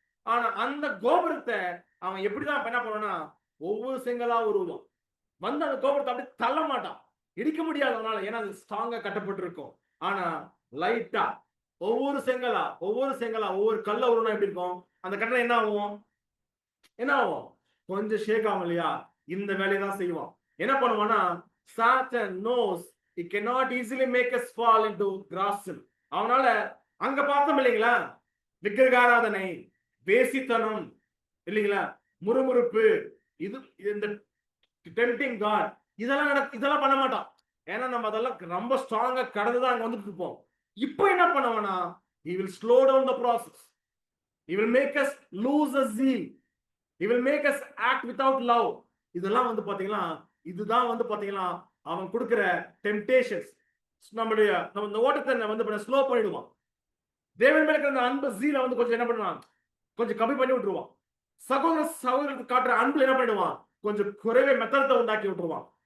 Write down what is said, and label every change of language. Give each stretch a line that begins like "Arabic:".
Tamil: ஆனா அந்த கோபுரத்தை அவன் எப்படிதான் என்ன பண்ணுவான்னா ஒவ்வொரு செங்கலா உருவான் வந்து அந்த கோபுரத்தை அப்படி தள்ள மாட்டான், இடிக்க முடியாது அவனால, ஏன்னா அது ஸ்ட்ராங்கா கட்டப்பட்டிருக்கும். ஆனா லைட்டா ஒவ்வொரு செங்கலா ஒவ்வொரு கல்ல உருவா எப்படி இருக்கும், அந்த கட்டளை என்ன ஆகும் கொஞ்சம் ஷேக் ஆகும் இல்லையா. இந்த வேலையை தான் செய்வான். என்ன பண்ணுவான்னா
English: Satan knows he cannot easily make us fall into grasping.
Tamil: அவனால அங்க பார்த்தோம் இல்லைங்களா, விக்கிரகாராதனை, வேசித்தனம் இல்லைங்களா, முறுமுறுப்பு, இது இந்த டெம்ப்டிங் காட், இதெல்லாம் பண்ண மாட்டான். ஏன்னா நம்ம அதெல்லாம் ரொம்ப ஸ்ட்ராங்கா கடந்துதான் அங்க வந்துட்டு இருப்போம். இப்போ என்ன பண்ணுவானா
English: he will slow down the process, he will make us lose the zeal, he will make us act without love.
Tamil: இதெல்லாம் வந்து பாத்தீங்கன்னா இதுதான் வந்து பாத்தீங்கன்னா அவன் கொடுக்கிற டெம்டேஷன்ஸ். நம்ம இந்த ஓட்டத்தை வந்து ஸ்லோ பண்ணிடுவான். தேவன் மேல இருக்கிற அன்பு ஜீல வந்து கொஞ்சம் என்ன பண்ணுவான், கொஞ்சம் கம்மி பண்ணி விட்டுருவான். சகோதரருக்கு காட்டுற அன்பு என்ன பண்ணிடுவான், கொஞ்சம் குறைவே மெத்தனத்தை உண்டாக்கி விட்டுருவான்.